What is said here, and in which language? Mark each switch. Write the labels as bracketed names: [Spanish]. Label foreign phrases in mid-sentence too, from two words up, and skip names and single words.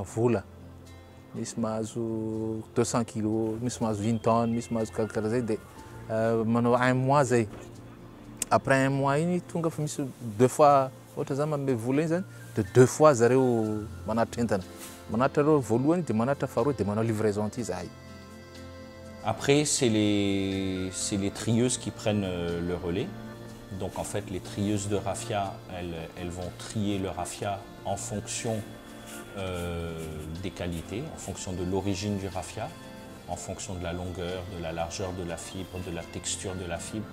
[Malagasy] vola misy mahazo 200 kg misy mahazo 20 tonnes misy mahazo karakara zay dia manao 1 mois zay [French] après 1 mois [Malagasy] iny tonga fa misy 2 fois ohatra zany manome vola iny zany de 2 fois zareo manatitra entana manatitra reo voalohany dia manatitra faharoa dia manao livraison aty zahay. [French] Après, c'est les trieuses qui prennent le relais. Donc en fait, les trieuses de raffia, elles vont trier le raffia en fonction des qualités, en fonction de l'origine du raffia, en fonction de la longueur, de la largeur de la fibre, de la texture de la fibre.